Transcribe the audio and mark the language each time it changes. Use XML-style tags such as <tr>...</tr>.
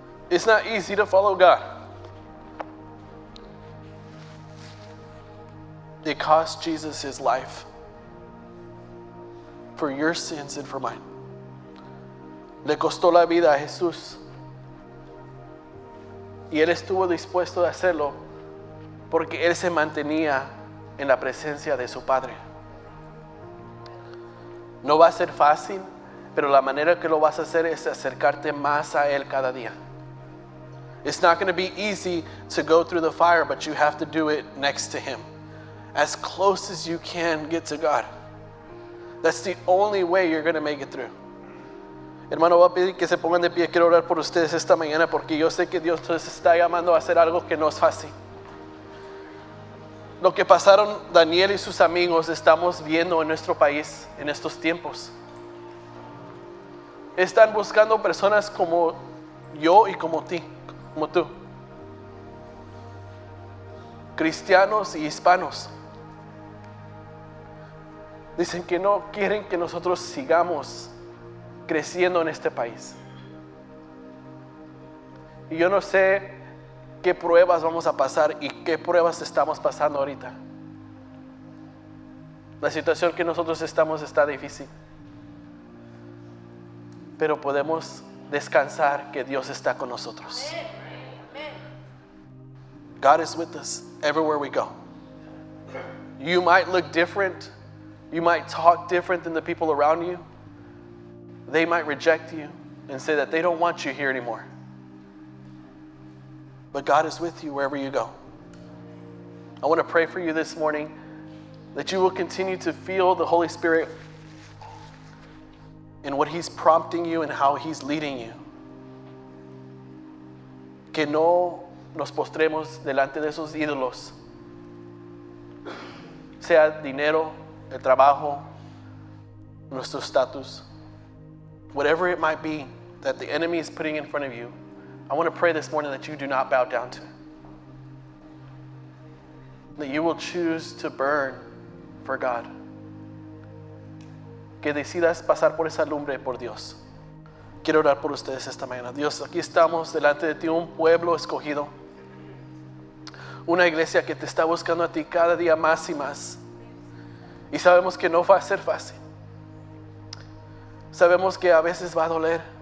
<en>It's not easy to follow God. It cost Jesus his life for your sins and for mine.</en> <es>Le costó la vida a Jesús. Y él estuvo dispuesto a hacerlo porque él se mantenía en la presencia de su Padre. No va a ser fácil, pero la manera que lo vas a hacer es acercarte más a él cada día.</es> <en>It's not going to be easy to go through the fire, but you have to do it next to him. As close as you can get to God. That's the only way you're going to make it through.</en> <es>Hermano, voy a pedir que se pongan de pie. Quiero orar por ustedes esta mañana porque yo sé que Dios les está llamando a hacer algo que no es fácil. Lo que pasaron Daniel y sus amigos estamos viendo en nuestro país en estos tiempos. Están buscando personas como yo y como tú. Cristianos y hispanos. Dicen que no quieren que nosotros sigamos creciendo en este país. Y yo no sé qué pruebas vamos a pasar y qué pruebas estamos pasando ahorita. La situación que nosotros estamos está difícil. Pero podemos descansar que Dios está con nosotros.</es> <en>God is with us everywhere we go. You might look different. You might talk different than the people around you. They might reject you and say that they don't want you here anymore. But God is with you wherever you go. I want to pray for you this morning that you will continue to feel the Holy Spirit in what He's prompting you and how He's leading you.</en> <es>Que no nos postremos delante de esos ídolos, sea dinero, el trabajo, nuestro estatus,</es> <en>whatever it might be that the enemy is putting in front of you. I want to pray this morning that you do not bow down to it. That you will choose to burn for God.</en> <es>Que decidas pasar por esa lumbre por Dios. Quiero orar por ustedes esta mañana. Dios, aquí estamos delante de ti, un pueblo escogido. Una iglesia que te está buscando a ti cada día más y más. Y sabemos que no va a ser fácil. Sabemos que a veces va a doler.</es>